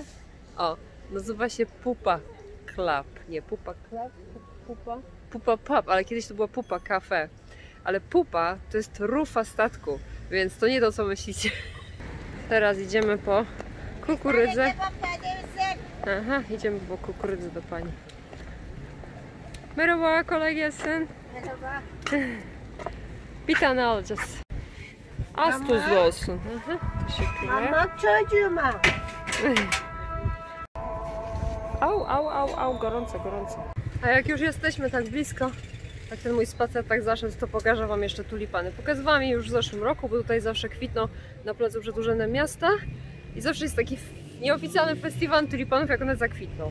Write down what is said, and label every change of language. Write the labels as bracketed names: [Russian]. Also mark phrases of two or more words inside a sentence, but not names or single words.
[Polish] O, nazywa się Pupa Club. Nie, Pupa Club? Pupa Pub, ale kiedyś to była Pupa Cafe. Ale Pupa to jest rufa statku, więc to nie to, co myślicie. Teraz idziemy po kukurydzę. Aha, idziemy po kukurydzę do pani. [Turkish] Merhaba, kolay gelsin. Merhaba. Bir tane alacağız. Az tuzlu olsun. Aha, teşekkürler. Mama çocuğuma. [Polish] Au, gorąco, gorąco. A jak już jesteśmy tak blisko Jak ten mój spacer tak zaszedł, to pokażę Wam jeszcze tulipany. Pokazywałam je już w zeszłym roku, bo tutaj zawsze kwitną na placu przed Urzędem Miasta i zawsze jest taki nieoficjalny festiwal tulipanów, jak one zakwitną.